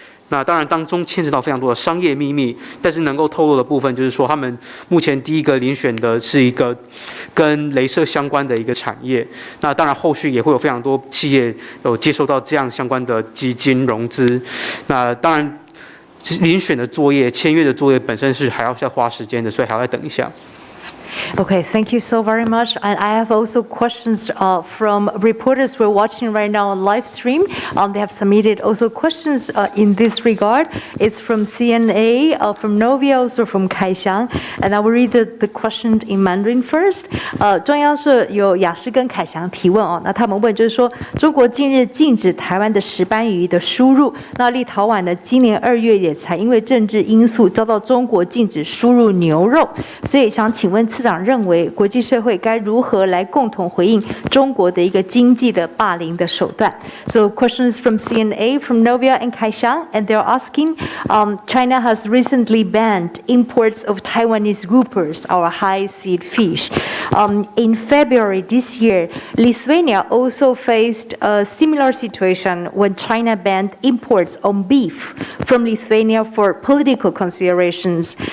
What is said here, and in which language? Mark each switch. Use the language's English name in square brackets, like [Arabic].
[Chinese] 那当然当中牵扯到非常多的商业秘密，但是能够透露的部分就是说，他们目前第一个遴选的是一个跟雷射相关的一个产业。那当然后续也会有非常多企业有接收到这样相关的基金融资。那当然。遴选的作业、签约的作业本身是还要再花时间的，所以还要再等一下。 [English] Okay, thank you so very much. And I have also questions from reporters we're watching right now on live stream. They have submitted also questions in this regard. It's from CNA, from Novia, also from Kaixiang. And I will read the questions in Mandarin first. [Chinese] 中央社有雅诗跟凯翔提问哦，那他们问就是说，中国近日禁止台湾的石斑鱼的输入，那立陶宛呢，今年2月也才因为政治因素遭到中国禁止输入牛肉，所以想请问次长。长认为国际社会该如何来共同回应中国的一个经济的霸凌的手段。 [English] So questions from CNA, from Novia and Kaishang, and they're asking, China has recently banned imports of Taiwanese groupers, our high-seed fish. In February this year, Lithuania also faced a similar situation when China banned imports on beef from Lithuania for political considerations.